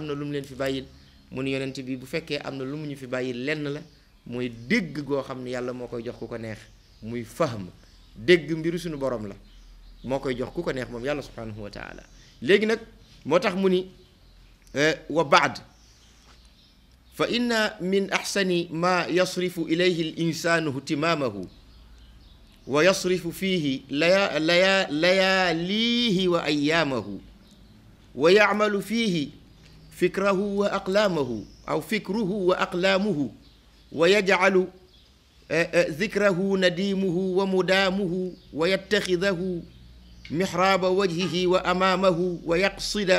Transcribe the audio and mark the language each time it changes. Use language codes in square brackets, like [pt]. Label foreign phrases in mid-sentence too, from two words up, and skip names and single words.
[wo] na lu mu leen fi bàyyil mu ni yonent bi bu fekkee am na lu mu ñu fi bàyyil lenn la mooy dégg goo xam ne yàlla moo koy jox ku ko neex muy fahm dégg mbiru suñu borom la moo koy jox ku ko neex moom yàlla [ar] سبحانه وتعالى [wo] léegi nag moo tax mu ni [ar] وبعد فإن من أحسن ما يصرف إليه الإنسان اهتمامه ويصرف فيه لياليه وأيامه ويعمل فيه فكره وأقلامه أو فكره وأقلامه ويجعل ذكره نديمه ومدامه ويتخذه محراب وجهه وأمامه ويقصد